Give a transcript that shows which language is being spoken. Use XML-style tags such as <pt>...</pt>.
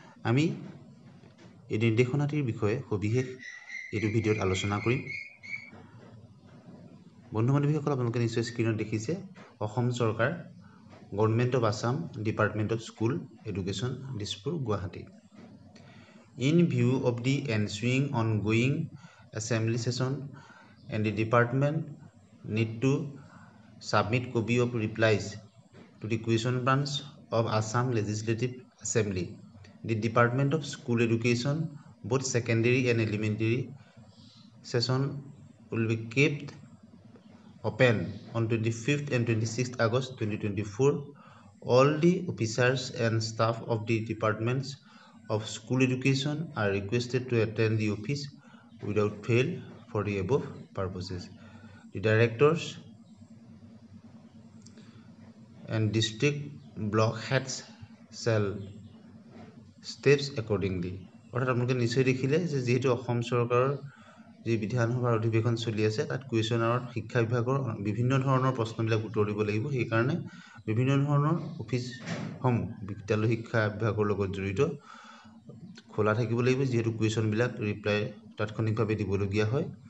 <as>আমি এই নিৰ্দেশনাটিৰ বিষয়ে সবিশেষ এইটো ভিডিঅ'ত আলোচনা কৰিম। বন্ধু বান্ধৱীসকল, আপোনালোকে নিশ্চয় স্ক্ৰীণত দেখিছে অসম চৰকাৰ, government of Assam, department of school education, Dispur, Guwahati.</as> <en>In view of the ensuing ongoing assembly session and the department need to submit copy of replies to the question branch of Assam Legislative Assembly. The Department of School Education, both secondary and elementary session will be kept open on 25th and 26th August 2024. All the officers and staff of the departments of school education are requested to attend the office without fail for the above purposes. The directors and district block heads shall steps accordingly.</en> <as>অৰ্থাৎ আপোনালোকে নিশ্চয় দেখিলে যে যিহেতু অসম চৰকাৰৰ যি বিধানসভাৰ অধিৱেশন চলি আছে, তাত কুৱেশ্যন আৱাৰত শিক্ষা বিভাগৰ বিভিন্ন ধৰণৰ প্ৰশ্নবিলাক উত্তৰ দিব লাগিব। সেইকাৰণে বিভিন্ন ধৰণৰ অফিচসমূহ বিদ্যালয় শিক্ষা বিভাগৰ লগত জড়িত খোলা থাকিব লাগিব, যিহেতু কুৱেশ্যনবিলাক ৰিপ্লাই তাৎক্ষণিকভাৱে দিবলগীয়া হয়।</as>